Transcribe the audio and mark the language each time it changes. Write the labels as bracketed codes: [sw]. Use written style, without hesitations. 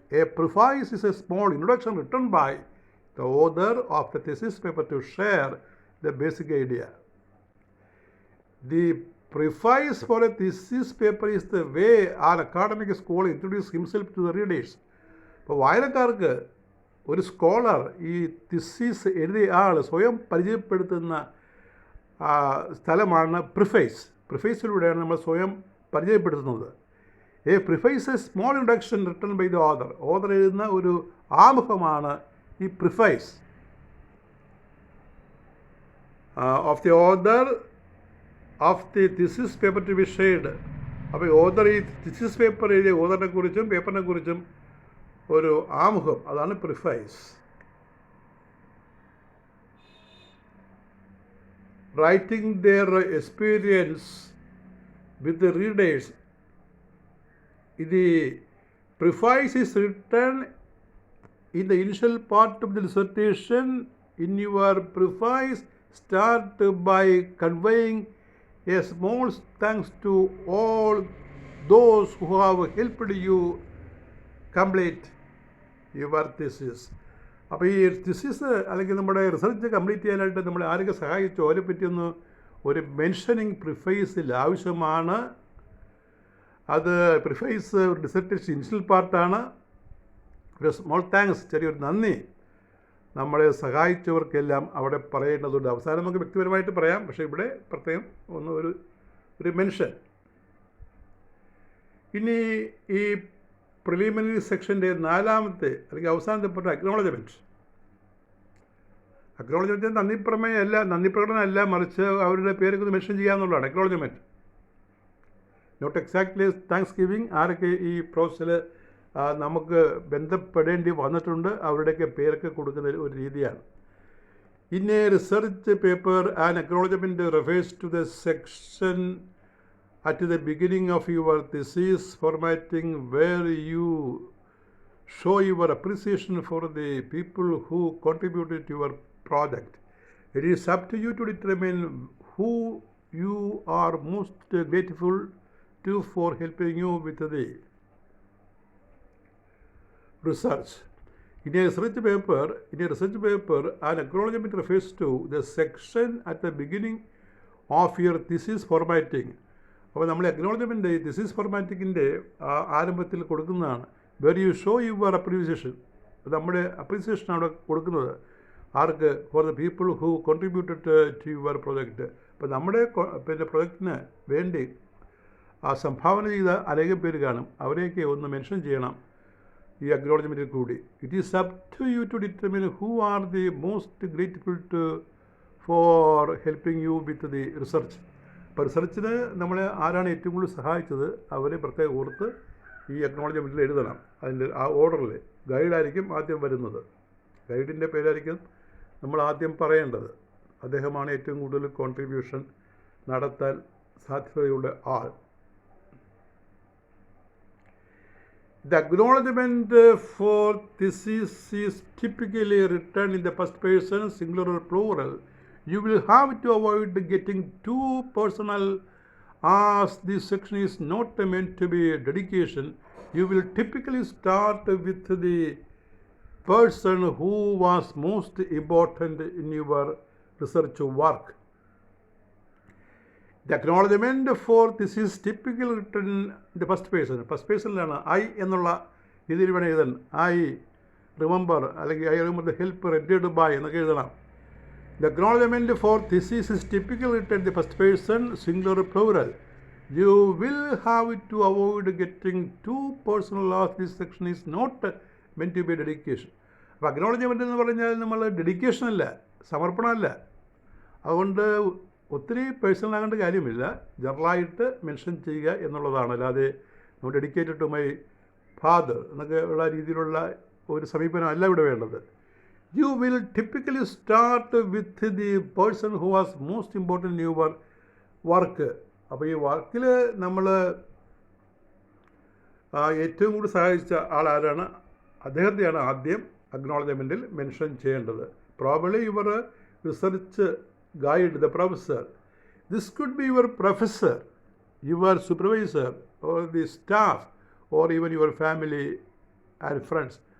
[en] A preface is a small introduction written by the author of the thesis paper to share the basic idea. The preface for a thesis paper is the way an academic scholar introduces himself to the readers. [ml] അപ്പോൾ വായനക്കാർക്ക് ഒരു scholar ഈ theses എഴുതിയ ആൾ സ്വയം പരിചയപ്പെടുത്തുന്ന സ്ഥലമാണ് prefaces. പ്രിഫൈസിലൂടെയാണ് നമ്മൾ സ്വയം പരിചയപ്പെടുത്തുന്നത്. [en] A preface a small introduction written by the author. [ml] Author എഴുതുന്ന ഒരു ആമുഖമാണ് ഈ prefaces. [en] Of the author of the thesis paper to be shared. [ml] അപ്പോൾ ഓഥർ ഈ തിസിസ് പേപ്പർ എഴുതിയ ഓഥറിനെ കുറിച്ചും പേപ്പറിനെ കുറിച്ചും ഒരു ആമുഖം, അതാണ് prefaces. [en] Writing their experience with the readers. The preface is written in the initial part of the dissertation. In your preface, start by conveying a small thanks to all those who have helped you complete your thesis. [ml] അപ്പോൾ ഈ thesis അല്ലെങ്കിൽ നമ്മുടെ research complete ചെയ്യാനായിട്ട് നമ്മളെ ആരൊക്കെ സഹായിച്ചോ അവരെ പറ്റിയൊന്ന് ഒരു mentioning പ്രിഫൈസിൽ ആവശ്യമാണ്. അത് പ്രിഫൈസ് ഒരു ഡിസർട്ടേഷൻ ഇനിഷ്യൽ പാർട്ടാണ്. [en] ഒരു small thanks, [ml] ചെറിയൊരു നന്ദി നമ്മളെ സഹായിച്ചവർക്കെല്ലാം അവിടെ പറയേണ്ടതുണ്ട്. അവസാനം നമുക്ക് വ്യക്തിപരമായിട്ട് പറയാം, പക്ഷേ ഇവിടെ പ്രത്യേകം ഒരു മെൻഷൻ. ഇനി ഈ പ്രിലിമിനറി സെക്ഷൻ്റെ നാലാമത്തെ അല്ലെങ്കിൽ അവസാനത്തെ പെട്ട അക്നോളജ്മെൻറ്റ്. നന്ദി പ്രകടനമല്ല, മറിച്ച് അവരുടെ പേരൊക്കെ ഒന്ന് mention ചെയ്യാമെന്നുള്ളതാണ് acknowledgement. [en] Not exactly thanksgiving. [ml] ആരൊക്കെ ഈ പ്രോസസ്സിൽ നമുക്ക് ബന്ധപ്പെടേണ്ടി വന്നിട്ടുണ്ട് അവരുടെയൊക്കെ പേരൊക്കെ കൊടുക്കുന്ന ഒരു രീതിയാണ്. [en] In a research paper an acknowledgement refers to the section at the beginning of your thesis formatting where you show your appreciation for the people who contributed to your project. It is up to you to determine who you are most grateful to for helping you with the research. In a research paper, an acknowledgement refers to the section at the beginning of your thesis formatting. [ml] അപ്പോൾ നമ്മൾ acknowledgement thesis ഫോർമാറ്റിക്കിൻ്റെ ആരംഭത്തിൽ കൊടുക്കുന്നതാണ്. [en] Where you show your appreciation. [ml] നമ്മുടെ appreciation അവിടെ കൊടുക്കുന്നത് ആർക്ക്? [en] For the people who contributed to your project. [ml] അപ്പോൾ നമ്മുടെ പ്രൊജക്റ്റിന് വേണ്ടി സംഭാവന ചെയ്ത അനേകം പേര് കാണും, അവരെയൊക്കെ ഒന്ന് മെൻഷൻ ചെയ്യണം ഈ അക്നോളജ്മെൻറ്റിൽ കൂടി. [en] It is up to you to determine who are the most grateful for helping you with the research. [ml] അപ്പോൾ റിസർച്ചിന് നമ്മളെ ആരാണ് ഏറ്റവും കൂടുതൽ സഹായിച്ചത് അവരെ പ്രത്യേകം ഓർത്ത് ഈ അക്നോളജ്മെൻറ്റിൽ എഴുതണം. അതിൻ്റെ ആ ഓർഡറിൽ ഗൈഡായിരിക്കും ആദ്യം വരുന്നത്. ഗൈഡിൻ്റെ പേരായിരിക്കും നമ്മൾ ആദ്യം പറയേണ്ടത്. അദ്ദേഹമാണ് ഏറ്റവും കൂടുതൽ കോൺട്രിബ്യൂഷൻ നടത്താൻ സാധ്യതയുള്ള ആൾ. [en] The acknowledgement for thesis is typically written in the first person, singular or plural. You will have to avoid getting too personal as this section is not meant to be a dedication. You will typically start with the person who was most important in your research work. The acknowledgement for this is typically written in the first person. [ml] First പേഴ്സണിലാണ് I എന്നുള്ള രീതിയിൽ വേണം എഴുതാൻ. I remember അല്ലെങ്കിൽ [en] I remember the help റെഡ്യൂഡ് by [ml] എന്നൊക്കെ എഴുതണം. [en] The acknowledgement for thesis is typically written in the first person, singular or plural. You will have to avoid getting too personal as this section is not meant to be a dedication. [ml] അപ്പോൾ acknowledgement എന്ന് പറഞ്ഞാൽ നമ്മൾ dedication അല്ല, സമർപ്പണമല്ല. അതുകൊണ്ട് ഒത്തിരി personal ആകേണ്ട കാര്യമില്ല, ജനറലായിട്ട് mention ചെയ്യുക എന്നുള്ളതാണ്. അല്ലാതെ നമ്മൾ [en] dedicated to my father [ml] എന്നൊക്കെ ഉള്ള രീതിയിലുള്ള ഒരു സമീപനം അല്ല ഇവിടെ വേണ്ടത്. [en] You will typically start with the person who was most important in your work. [ml] അപ്പോൾ ഈ വർക്കിൽ നമ്മൾ ഏറ്റവും കൂടുതൽ സഹായിച്ച ആൾ ആരാണ്, അദ്ദേഹത്തെയാണ് ആദ്യം അക്നോളജ്മെൻറ്റിൽ മെൻഷൻ ചെയ്യേണ്ടത്. [en] Probably your research guide, the professor. This could be your professor, your supervisor, or the staff, or even your family and friends.